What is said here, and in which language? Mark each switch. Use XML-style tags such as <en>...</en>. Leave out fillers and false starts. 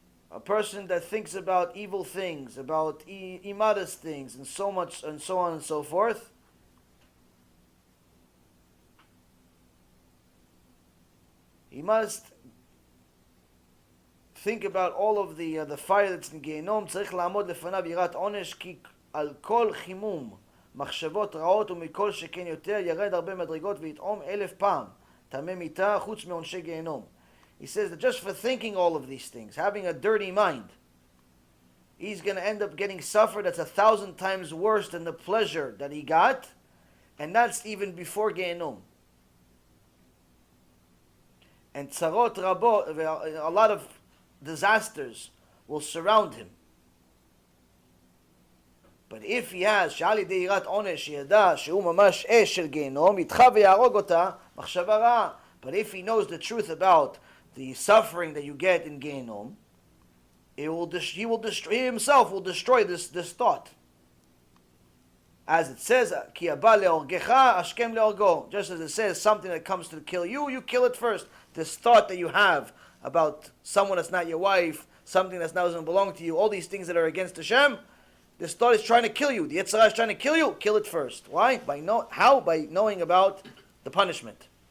<en>A person that thinks about evil things, about immodest things, and so much, and so on and so forth. He must think about all of the fire that's in Gehenom.</en> <he>צריך לעמוד לפניו יראת עונש כי על כל חימום מחשבות רעות ומכל שכן יותר ירד הרבה מדרגות ויטעום 1000 פעם טמא מיתה חוץ מעונשי גיהנום.</he> <en>He says that just for thinking all of these things, having a dirty mind, he's going to end up getting suffer that's 1,000 times worse than the pleasure that he got, and that's even before Gehenom. And tzarot rabot, a lot of disasters will surround him. But if he has,</en> <he>שעל ידי יראת עונש ידע שהוא ממש אש של גיהנום, ידחה ויהרוג אותה מחשבה רעה.</he> <en>But if he knows the truth about the suffering that you get in Gehenom, he himself will destroy this thought. As it says,</en> <he>כי הבא להורגך, השכם להורגו.</he> <en>Just as it says, something that comes to kill you, you kill it first. This thought that you have about someone that's not your wife, something that doesn't belong to you, all these things that are against Hashem, this thought is trying to kill you. The Yetzer Hara is trying to kill you, kill it first. Why? How? By knowing about the punishment.</en>